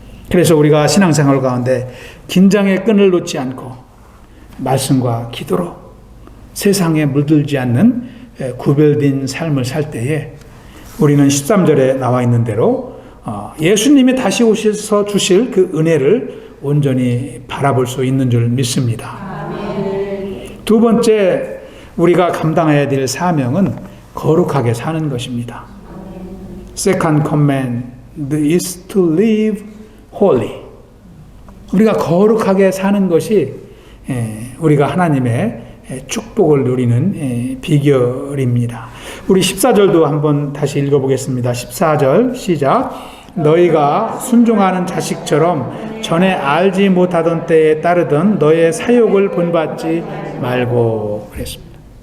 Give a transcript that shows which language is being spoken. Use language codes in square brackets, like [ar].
[ko] 그래서 우리가 신앙생활 가운데 긴장의 끈을 놓지 않고 말씀과 기도로 세상에 물들지 않는 구별된 삶을 살 때에 우리는 13절에 나와 있는 대로 예수님이 다시 오셔서 주실 그 은혜를 온전히 바라볼 수 있는 줄 믿습니다. 두 번째 우리가 감당해야 될 사명은 거룩하게 사는 것입니다. [en] Second command is to live holy. [ko] 우리가 거룩하게 사는 것이 우리가 하나님의 축복을 누리는 비결입니다. 우리 14절도 한번 다시 읽어보겠습니다. 14절 시작. 너희가 순종하는 자식처럼 전에 알지 못하던 때에 따르던 너의 사욕을 본받지 말고 그랬습니다.